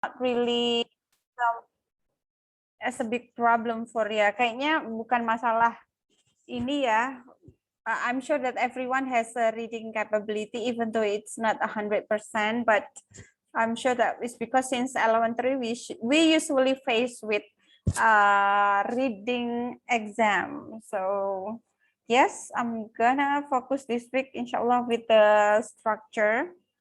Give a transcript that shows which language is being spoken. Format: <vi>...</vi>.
<en>not really as a big problem for ya.</en> <id>Kayaknya bukan masalah ini ya.</id> <en>I'm sure that everyone has a reading capability, even though it's not 100%, but I'm sure that it's because since elementary we usually face with reading exam. So yes, I'm gonna focus this week, inshallah, with the structure.</en>